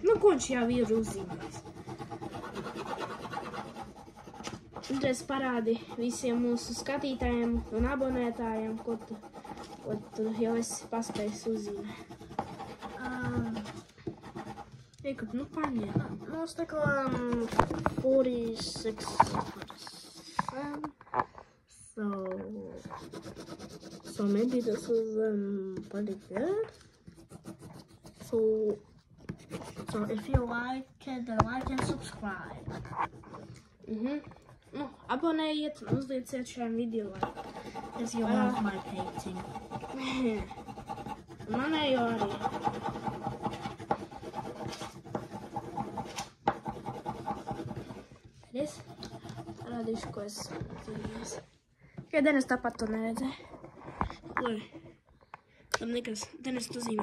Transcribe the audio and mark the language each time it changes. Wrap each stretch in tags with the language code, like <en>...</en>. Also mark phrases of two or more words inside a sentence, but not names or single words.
<lv>Ko viņš jau ir uzzīmējis. Un es parādi visiem mūsu skatītājiem un abonētājiem, ko tu jau esi paspējis uzzīmēt. Eikur, paņem. Mums tā kā 46.</lv> <en>So maybe this was pretty good. So if you like it, then like and subscribe.</en> <lv>Abonējiet un uzlieciet šajam video laiku.</lv> <en>If you love my painting.</en> <lv>Manējo arī. Es parādīšu, ko es zīmēs. Ja Denis tāpat to neredzēja. Lai. Tam nekas. Denis to zīmē.</lv>